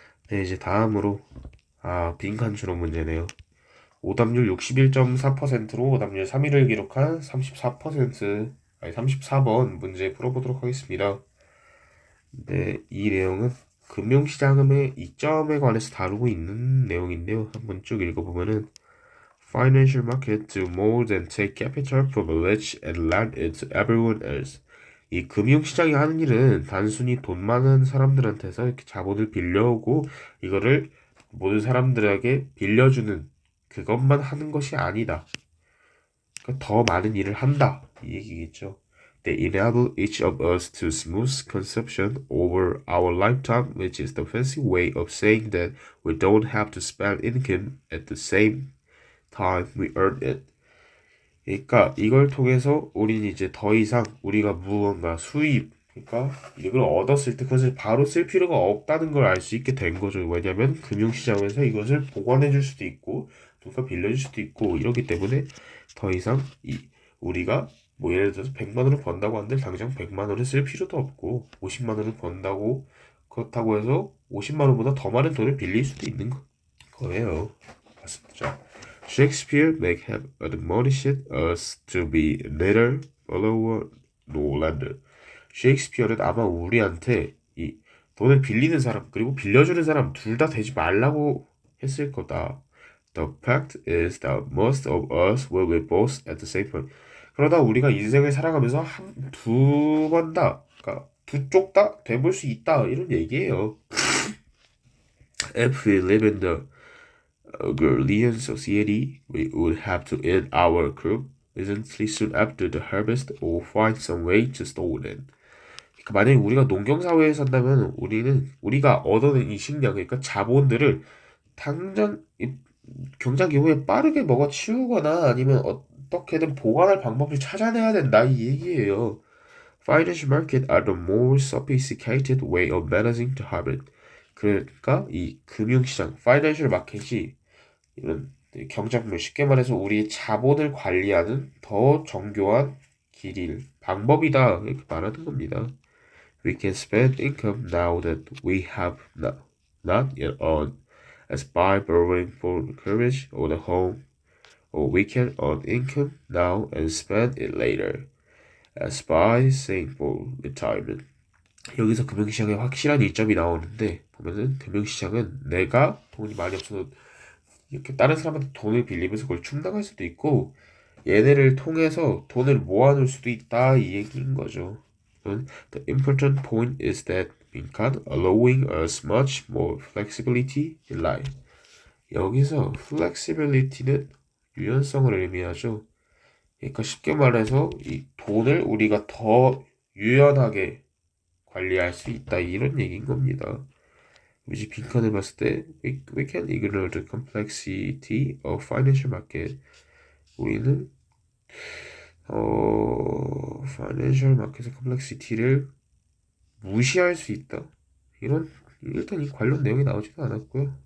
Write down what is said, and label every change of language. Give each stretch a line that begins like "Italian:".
Korean: 네, 이제 다음으로 빈칸 추론 문제네요. 오답률 61.4%로 오답률 3위를 기록한 34번 문제 풀어보도록 하겠습니다. 네, 이 내용은 금융시장의 이점에 관해서 다루고 있는 내용인데요. 한번 쭉 읽어보면은
English: Financial market do more than take capital from the rich and lend it to everyone else.
Korean: 이 금융시장이 하는 일은 단순히 돈 많은 사람들한테서 이렇게 자본을 빌려오고 이거를 모든 사람들에게 빌려주는 그것만 하는 것이 아니다. 그러니까 더 많은 일을 한다. 이 얘기겠죠.
English: They enable each of us to smooth consumption over our lifetime, which is the fancy way of saying that we don't have to spend income at the same time we earn it.
Korean: 그러니까 이걸 통해서 우리는 이제 더 이상 우리가 무언가 수입, 그러니까 이걸 얻었을 때 그것을 바로 쓸 필요가 없다는 걸 알 수 있게 된 거죠. 왜냐면 금융시장에서 이것을 보관해 줄 수도 있고 누가 빌려줄 수도 있고 이렇기 때문에 더 이상 우리가 뭐 예를 들어서 100만 원을 번다고 하는데 당장 100만 원을 쓸 필요도 없고 50만 원을 번다고 그렇다고 해서 50만 원보다 더 많은 돈을 빌릴 수도 있는 거예요. 맞습니다.
English: Shakespeare may have admonished us to be neither borrower nor lender.
Korean: 셰익스피어는 아마 우리한테 이 돈을 빌리는 사람 그리고 빌려주는 사람 둘 다 되지 말라고 했을 거다.
English: The fact is that most of us will be both at the same point.
Korean: 그러다 우리가 인생을 살아가면서 두 번 다, 그러니까 두 쪽 다 돼볼 수 있다 이런 얘기예요.
English: If we live in the agrarian society, we would have to eat our crop recently soon after the harvest or find some way to store them.
Korean: 그러니까 만약에 우리가 농경 사회에 산다면 우리가 얻어낸 이 식량, 그러니까 자본들을 당장 경작 이후에 빠르게 먹어치우거나 아니면 어떻게든 보관할 방법을 찾아내야 된다 이 얘기예요.
English: Financial market are the more sophisticated way of managing the harvest.
Korean: 그러니까 이 금융시장, financial market이 이런 경작물, 쉽게 말해서 우리의 자본을 관리하는 더 정교한 방법이다 이렇게 말하는 겁니다.
English: We can spend income now that we have not yet earned, as by borrowing for courage or the home, or we can earn income now and spend it later, as by saving for retirement.
Korean: 여기서 금융시장에 확실한 이점이 나오는데 보면은 금융시장은 내가 돈이 많이 없어서 이렇게 다른 사람한테 돈을 빌리면서 그걸 충당할 수도 있고 얘네를 통해서 돈을 모아놓을 수도 있다 이 얘기인 거죠.
English: The important point is that 빈칸 allowing us much more flexibility in life.
Korean: 여기서 flexibility는 유연성을 의미하죠. 그러니까 쉽게 말해서 이 돈을 우리가 더 유연하게 관리할 수 있다 이런 얘기인 겁니다. 이제 빈칸을 봤을 때
English: we can ignore the complexity of financial market.
Korean: 우리는 파이낸셜 마켓의 컴플렉시티를 무시할 수 있다. 일단 이 관련 내용이 나오지도 않았고요.